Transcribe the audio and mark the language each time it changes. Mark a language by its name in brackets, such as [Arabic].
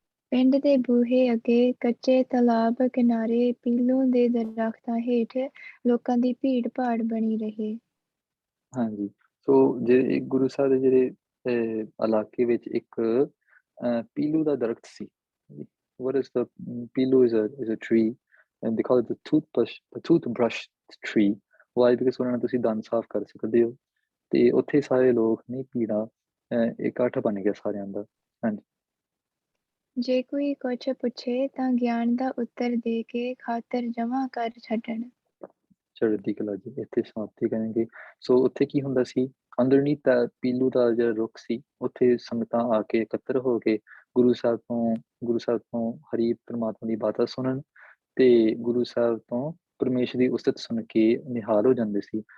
[Punjabi] ਪਿੰਡ ਦੇ ਬੂਹੇ ਅੱਗੇ, ਕੱਚੇ ਤਲਾਬ ਕਿਨਾਰੇ, ਪੀਲੂ ਦੇ ਦਰਖਤਾਂ ਹੇਠ ਲੋਕਾਂ ਦੀ ਭੀੜ ਭਾੜ ਬਣੀ ਰਹੇ। ਹਾਂਜੀ, ਸੋ ਜਿਹੜੇ ਗੁਰੂ ਸਾਹਿਬ ਦੇ ਜਿਹੜੇ ਇਲਾਕੇ ਵਿੱਚ ਇੱਕ ਪੀਲੂ ਦਾ ਦਰਖਤ ਸੀ। [English] What is the pilu is a tree and they call it the toothbrush tree. Why? Because [Punjabi] ਉਹਨਾਂ ਨਾਲ ਤੁਸੀਂ ਦੰਦ ਸਾਫ਼ ਕਰ ਸਕਦੇ ਹੋ। ਤੇ ਉੱਥੇ ਸਾਰੇ ਲੋਕ ਨਹੀਂ ਭੀੜਾਂ ਇਕੱਠ ਬਣ ਗਿਆ ਸਾਰਿਆਂ ਦਾ। ਹਾਂਜੀ ਜੇ ਕੋਈ ਕੁਛ ਪੁੱਛੇ ਤਾਂ ਗਿਆਨ ਦਾ ਉੱਤਰ ਦੇ ਕੇ ਖਾਤਰ ਜਮਾ ਕਰ ਛੱਡਣ। ਚੜ੍ਹਦੀ ਕਲਾ ਜੀ, ਇੱਥੇ ਸਮਾਪਤੀ ਕਰਾਂਗੇ। ਸੋ ਉੱਥੇ ਕੀ ਹੁੰਦਾ ਸੀ, [English] underneath [Punjabi] ਦਾ ਪੀਲੂ ਦਾ ਜਿਹੜਾ ਰੁੱਖ ਸੀ, ਉੱਥੇ ਸੰਗਤਾਂ ਆ ਕੇ ਇਕੱਤਰ ਹੋ ਕੇ ਗੁਰੂ ਸਾਹਿਬ ਤੋਂ ਹਰੀ ਪ੍ਰਮਾਤਮਾ ਦੀ ਬਾਤਾਂ ਸੁਣਨ ਤੇ ਗੁਰੂ ਸਾਹਿਬ ਤੋਂ ਪਰਮੇਸ਼ਰ ਦੀ ਉਸਤਤ ਸੁਣ ਕੇ ਨਿਹਾਲ ਹੋ ਜਾਂਦੇ ਸੀ।